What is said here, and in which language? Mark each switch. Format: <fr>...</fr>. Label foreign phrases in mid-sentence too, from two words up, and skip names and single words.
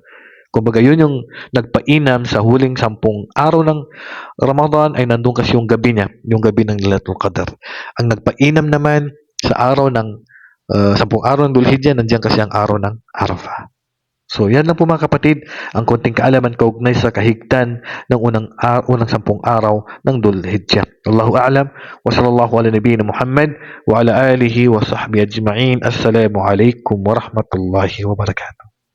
<tl>Kumbaga yun yung nagpainam sa huling 10 araw ng Ramadan ay nandun kasi yung gabi niya, yung gabi ng Lailatul Qadr. Ang nagpainam naman sa araw ng 10 araw ng Dhul-Hijjah, nandiyan kasi ang araw ng Arafah. So yan lang po mga kapatid, ang konting kaalaman kaugnay sa kahigtan ng unang 10 araw ng Dhul-Hijjah.</tl> <ar>الله أعلم، وصلى الله على نبينا محمد وعلى آله وصحبه أجمعين. السلام عليكم ورحمة الله وبركاته.</ar>